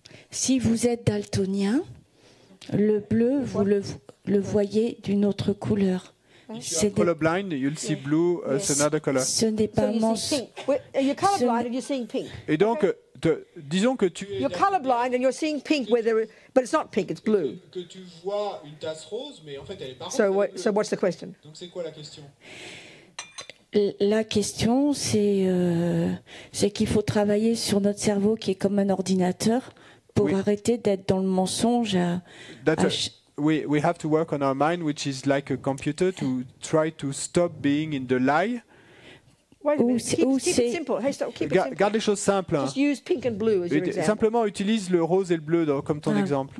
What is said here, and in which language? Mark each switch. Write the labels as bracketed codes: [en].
[fr] Si vous êtes daltonien, le bleu, vous le voyez d'une autre couleur. [en] If you're colorblind, you'll see blue as another color. [fr] Ce n'est pas [en] You're colorblind and you're seeing pink. [fr] Et donc, disons que tu es [en] You're colorblind and you're seeing pink, but it's not pink, it's blue. [fr] Que tu vois une tasse rose, mais en fait, elle est pas rose. [en] So what's the question? [fr] Donc, c'est quoi la question? La question, c'est qu'il faut travailler sur notre cerveau qui est comme un ordinateur pour arrêter d'être dans le mensonge. [en] We have to work on our mind, which is like a computer, to try to stop being in the lie. Wait a minute. Keep it simple. Hey, stop. Keep it simple. [fr] Garde les choses simples. [en] Just use pink and blue as your example. [fr] Simplement utilise le rose et le bleu comme ton exemple.